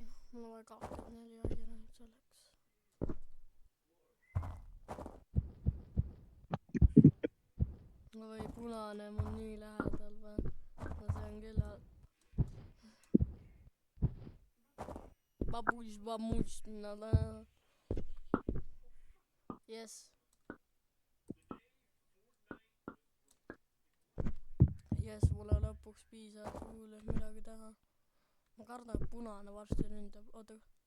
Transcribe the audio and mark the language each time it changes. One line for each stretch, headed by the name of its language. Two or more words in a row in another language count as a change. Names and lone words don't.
Estonian: Mul on vaja 24 Ironit selleks. Või punane mul nii lähedal või? No see on küll halb. Babuš, nada. Yes. Yes, mulle lõpuks piisab kuul, et midagi teha. Ma kardan, et punane varsti ründab.